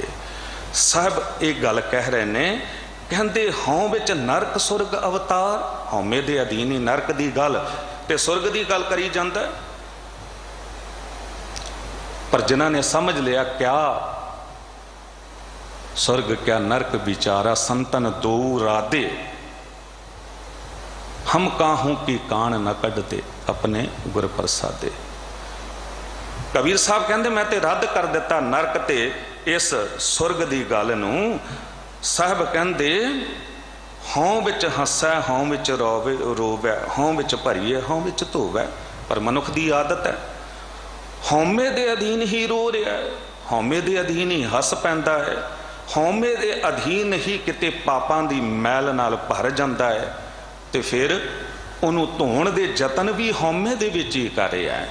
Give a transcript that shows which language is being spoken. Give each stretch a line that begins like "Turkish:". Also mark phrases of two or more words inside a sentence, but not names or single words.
Punjabi: ਸਾਹਿਬ ਇਕ ਗੱਲ ਕਹਿ ਰਹੇ ਨੇ, ਕਹਿੰਦੇ ਹਉਂ ਵਿਚ ਨਰਕ ਸੁਰਗ ਅਵਤਾਰ, ਹਉਮੈ ਦੇ ਅਧੀਨ ਹੀ ਨਰਕ ਦੀ ਗੱਲ ਤੇ ਸੁਰਗ ਦੀ ਗੱਲ ਕਰੀ ਜਾਂਦਾ। ਪਰ ਜਿਨ੍ਹਾਂ ਨੇ ਸਮਝ ਲਿਆ ਕਿਆ ਸੁਰਗ ਕਿਆ ਨਰਕ ਬਿਚਾਰਾ, ਸੰਤਨ ਦੋ ਰਾਧੇ, ਹਮ ਕਾਹੂ ਕੀ ਕਾਨ ਨ ਕਢਤੇ ਅਪਨੇ ਗੁਰ ਪ੍ਰਸਾਦੇ। ਕਬੀਰ ਸਾਹਿਬ ਕਹਤੇ ਮੈਂ ਤੇ ਰੱਦ ਕਰ ਦਿੱਤਾ ਨਰਕ ਤੇ ਇਸ ਸੁਰਗ ਦੀ ਗੱਲ ਨੂੰ। ਸਾਹਿਬ ਕਹਤੇ ਹਉਂ ਵਿਚ ਹਸੈ ਹਉਂ ਵਿਚ ਰੋਵੇ ਰੋਵੈ, ਹਉਂ ਵਿਚ ਭਰੀਏ ਹਉਂ ਵਿਚ ਧੋਵੈ। ਪਰ ਮਨੁੱਖ ਦੀ ਆਦਤ ਹੈ, ਹਉਮੈ ਦੇ ਅਧੀਨ ਹੀ ਰੋ ਰਿਹਾ ਹੈ, ਹਉਮੈ ਦੇ ਅਧੀਨ ਹੀ ਹੱਸ ਪੈਂਦਾ ਹੈ, ਹਉਮੈ ਦੇ ਅਧੀਨ ਹੀ ਕਿਤੇ ਪਾਪਾਂ ਦੀ ਮੈਲ ਨਾਲ ਭਰ ਜਾਂਦਾ ਹੈ, ਤੇ ਫਿਰ ਉਨ੍ਹੋਂ ਧੋਣ ਦੇ ਜਤਨ ਭੀ ਹਉਮੈ ਦੇ ਵਿਚ ਹੀ ਕਰ ਰਿਹਾ ਹੈ।